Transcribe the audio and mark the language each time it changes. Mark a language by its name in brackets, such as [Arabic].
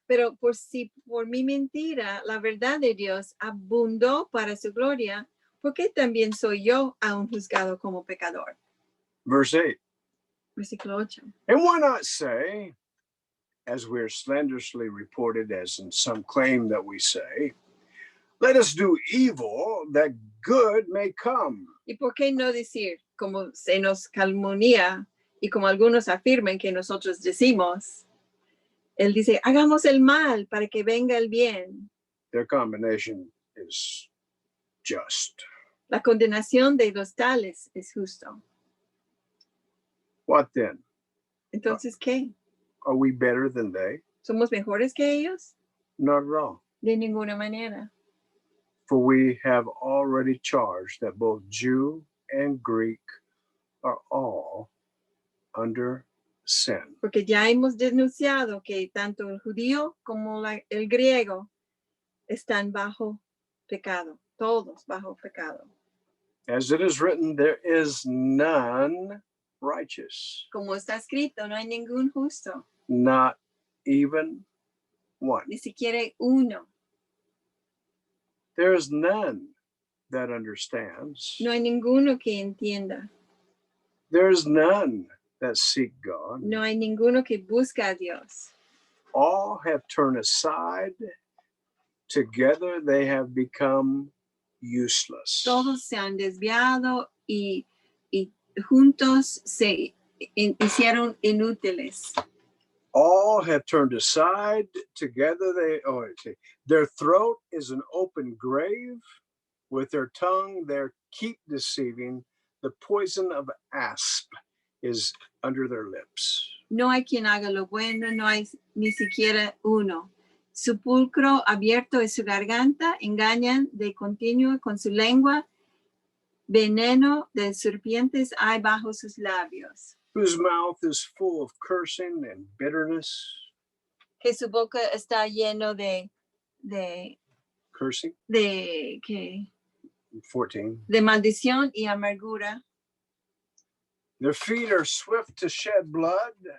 [Spanish] Pero por mi mentira, la verdad de Dios abundó para su gloria, ¿por qué también soy yo aún juzgado como pecador? [English] Verse 8, [Spanish] Versículo 8. [English] and why not say, as we're slanderously reported, as in some claim that we say, let us do evil that good may come. [Spanish] ¿Y por qué no decir, como se nos calumnia y como algunos afirman que nosotros decimos? Él dice, hagamos el mal para que venga el bien. [English] Their combination is just. [Spanish] La condenación de los tales es justo. [English] What then? [Spanish] Entonces, ¿qué? [English] Are we better than they? [Spanish] ¿Somos mejores que ellos? [English] Not at all. [Spanish] De ninguna manera. [English] For we have already charged that both Jew and Greek are all under sin. [Spanish] Porque ya hemos denunciado que tanto el judío como el griego están bajo pecado, todos bajo pecado. [English] As it is written, there is none righteous, [Spanish] Como está escrito, no hay ningún justo, [English] not even one. [Spanish] ni siquiera uno. [English] There is none that understands. [Spanish] No hay ninguno que entienda. [English] There is none that seek God. [Spanish] No hay ninguno que busca a Dios. [English] All have turned aside. Together they have become useless. [Spanish] Todos se han desviado y juntos se hicieron inútiles. [English] All have turned aside. Together their throat is an open grave. With their tongue they keep deceiving. The poison of asp is under their lips. [Spanish] No hay quien haga lo bueno, no hay ni siquiera uno. Sepulcro abierto es su garganta, engañan de continuo con su lengua. Veneno de serpientes hay bajo sus labios. [English] Whose mouth is full of cursing and bitterness. [Spanish] Que su boca está lleno de [English] Cursing, [Spanish] ¿qué? 14. De maldición y amargura. [English] Their feet are swift to shed blood.